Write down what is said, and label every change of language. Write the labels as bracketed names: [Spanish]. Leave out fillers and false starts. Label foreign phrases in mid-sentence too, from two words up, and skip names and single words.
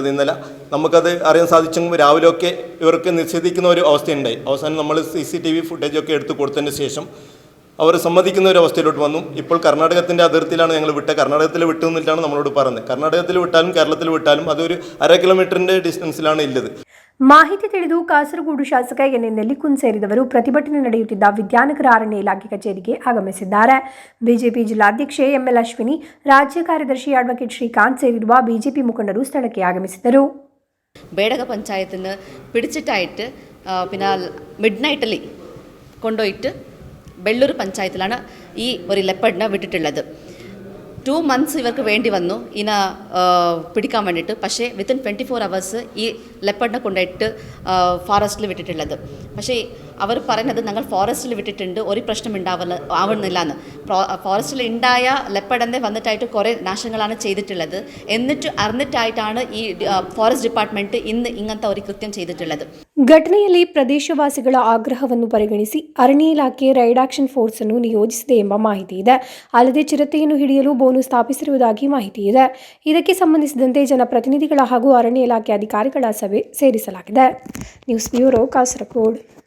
[Malayalam] ഇന്നലെ നമുക്കത് അറിയാൻ സാധിച്ചെങ്കിൽ രാവിലെയൊക്കെ ഇവർക്ക് നിഷേധിക്കുന്ന ഒരു അവസ്ഥയുണ്ടായി. അവസാനം നമ്മൾ CCTV ഫുട്ടേജൊക്കെ എടുത്ത് കൊടുത്തതിന് ശേഷം അവർ സമ്മതിക്കുന്ന ഒരു അവസ്ഥയിലോട്ട് വന്നു. ഇപ്പോൾ കർണാടകത്തിൻ്റെ അതിർത്തിയിലാണ് ഞങ്ങൾ കർണാടകത്തിൽ വിട്ടു എന്നിട്ടാണ് നമ്മളോട് പറഞ്ഞത്. കർണാടകത്തിൽ വിട്ടാലും കേരളത്തിൽ വിട്ടാലും അതൊരു 1/2 കിലോമീറ്ററിൻ്റെ ഡിസ്റ്റൻസിലാണ് ഇല്ലത്. [Kannada] ಮಾಹಿತಿ ತಿಳಿದು ಕಾಸರಗೋಡು ಶಾಸಕ ಎನ್ ನೆಲ್ಲಿಕುಂದ್ ಸೇರಿದವರು ಪ್ರತಿಭಟನೆ ನಡೆಯುತ್ತಿದ್ದ ವಿದ್ಯಾನಗರ ಅರಣ್ಯ ಇಲಾಖೆ ಕಚೇರಿಗೆ ಆಗಮಿಸಿದ್ದಾರೆ. ಬಿಜೆಪಿ ಜಿಲ್ಲಾಧ್ಯಕ್ಷೆ ML ಅಶ್ವಿನಿ, ರಾಜ್ಯ ಕಾರ್ಯದರ್ಶಿ ಅಡ್ವೊಕೇಟ್ ಶ್ರೀಕಾಂತ್ ಸೇರಿರುವ ಬಿಜೆಪಿ ಮುಖಂಡರು ಸ್ಥಳಕ್ಕೆ ಆಗಮಿಸಿದರು. [Malayalam] ಬೇಡಗ ಪಂಚಾಯത്തിന് പിടിച്ചിട്ടായിട്ട് പിന്നെ [English] mid night [Malayalam] കൊണ്ടുപോയിട്ട് വെള്ളൂർ പഞ്ചായത്തിലാണ് ഈ ഒരു ലെപ്പർഡിനെ വിട്ടിട്ടുള്ളത്. 2 months ഇവർക്ക് വേണ്ടി വന്നു ഇതിനെ പിടിക്കാൻ വേണ്ടിയിട്ട്. പക്ഷേ [English] within 24 hours [Malayalam] ഈ ലെപ്പർഡിനെ കൊണ്ടുപോയിട്ട് ഫോറസ്റ്റിൽ വിട്ടിട്ടുള്ളത്. പക്ഷേ അവർ പറയുന്നത് ഞങ്ങൾ ഫോറസ്റ്റിൽ വിട്ടിട്ടുണ്ട്, ഒരു പ്രശ്നം ആവുന്നില്ല എന്ന്. ഫോറസ്റ്റിൽ ഉണ്ടായ ലെപ്പർഡിനെ വന്നിട്ടായിട്ട് കുറേ നാശങ്ങളാണ് ചെയ്തിട്ടുള്ളത്. എന്നിട്ട് അറിഞ്ഞിട്ടായിട്ടാണ് ഈ [English] forest department [Malayalam] ഇന്ന് ഇങ്ങനത്തെ ഒരു കൃത്യം ചെയ്തിട്ടുള്ളത്. [Kannada] ಘಟನೆಯಲ್ಲಿ ಪ್ರದೇಶವಾಸಿಗಳ ಆಗ್ರಹವನ್ನು ಪರಿಗಣಿಸಿ ಅರಣ್ಯ ಇಲಾಖೆ [English] raid action force [Kannada] ಅನ್ನು ನಿಯೋಜಿಸಿದೆ ಎಂಬ ಮಾಹಿತಿ ಇದೆ. ಅಲ್ಲದೆ ಚಿರತೆಯನ್ನು ಹಿಡಿಯಲು ಬೋನು ಸ್ಥಾಪಿಸಿರುವುದಾಗಿ ಮಾಹಿತಿ ಇದೆ. ಇದಕ್ಕೆ ಸಂಬಂಧಿಸಿದಂತೆ ಜನಪ್ರತಿನಿಧಿಗಳ ಹಾಗೂ ಅರಣ್ಯ ಇಲಾಖೆ ಅಧಿಕಾರಿಗಳ ಸಭೆ ಸೇರಿಸಲಾಗಿದೆ. [English] news bureau, [Kannada] ಕಾಸರಗೋಡು.